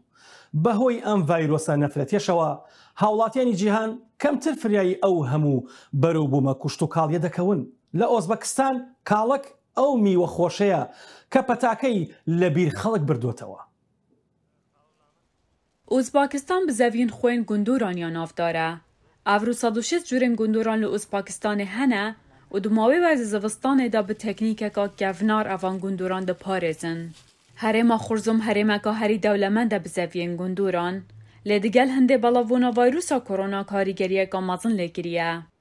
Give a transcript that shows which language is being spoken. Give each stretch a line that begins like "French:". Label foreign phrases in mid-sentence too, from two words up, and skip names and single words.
Central Kurdish: بەهۆی ئەم ڤایرۆسە نەفرەتێشەوە هاوڵاتیانی جیهان کەمتر فریایی ئەو هەموو بەرەوبوومە کوشتتوکاڵیە دەکەون. لە ئۆزبەکستان کاڵک ئەو میوە خۆشەیە کە پەتاکەی لە بیر خەڵک بردوتەوە.
Kurdish: ئوزباکستان bi zeviyên xwên gundûraniya navdar e. Ev 106 cûrên gundûran li Uzbekistanê hene û di mavê we zivistanê de bi teknîkeka kevnar evan gundûran diparêzin. Herêma Xurzum herêmeka herî dewlemend e bi zeviyên gundûran, lê digel hindê belavbûna vîrusa korona karîgeriyeka mezin lêkiriye.